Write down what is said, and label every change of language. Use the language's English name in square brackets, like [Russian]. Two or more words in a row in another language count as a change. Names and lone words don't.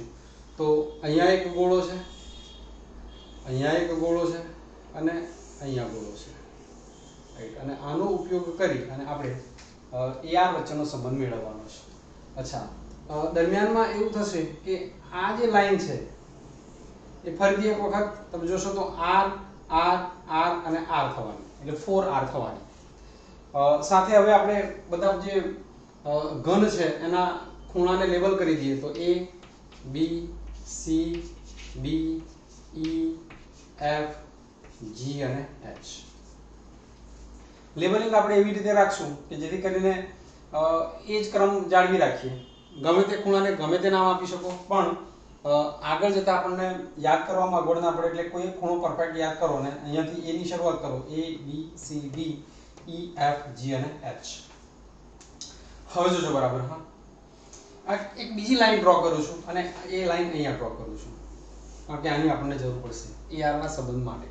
[Gujarati] તો અહીંયા એક ગોળો છે, અહીંયા એક ગોળો છે અને અહીંયા ગોળો છે રાઇટ। અને આનો ઉપયોગ કરી અને આપણે એઆર વચ્ચેનો સંબંધ મેળવવાનો છે। अच्छा [Hindi] दरमियान में [Gujarati] એવું થશે કે આ જે લાઇન છે એ ફરીથી એક વખત તમે જોશો તો આર આર આર અને આર થવાની એટલે 4r થવાની। સાથે હવે આપણે બધા જે ઘન છે એના ખૂણાને લેબલ કરી દીએ તો એ બી સી બી ઈ એફ જી અને એચ। લેબલિંગ આપણે એવી રીતે રાખશું કે જેથી કરીને એ જ ક્રમ જાળવી રાખીએ। ગમે તે ખૂણાને ગમે તે નામ આપી શકો પણ આગળ જતા આપણને યાદ કરવામાં અગવડ ના પડે એટલે કોઈ એક ખૂણો પરફેક્ટ યાદ કરો ને અહીંયાથી એ ની શરૂઆત કરો a b c d e f g અને h। હવે જોજો બરાબર હા આ એક બીજી લાઈન ડ્રો કરું છું અને એ લાઈન અહીંયા ડ્રો કરું છું કારણ કે આની આપણને જરૂર પડશે ar ના સંબંધ માટે।